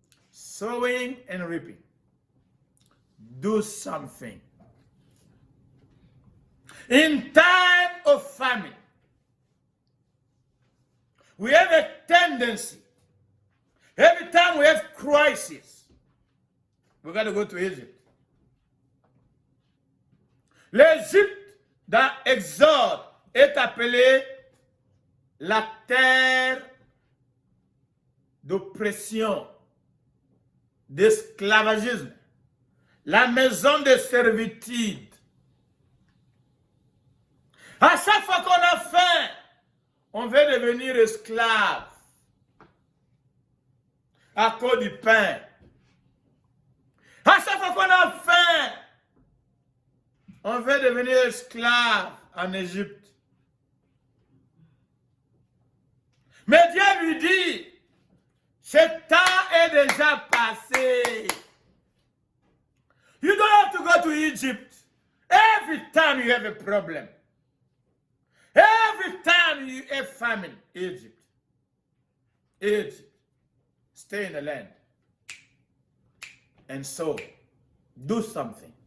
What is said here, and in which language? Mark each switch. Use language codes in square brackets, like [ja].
[en] Sowing and reaping. Do something. In time of famine, we have a tendency, every time we have crisis, we got to go to Egypt. [fr] L'Égypte dans Exode est appelée la terre d'oppression, d'esclavagisme, la maison de servitude. À chaque fois qu'on a faim, on veut devenir esclave à cause du pain. À chaque fois qu'on a faim, on veut devenir esclave en Égypte. Mais Dieu lui dit, ce temps est déjà passé. [en] You don't have to go to Egypt every time you have a problem. Every time you have famine, Egypt. Stay in the land. And so, do something.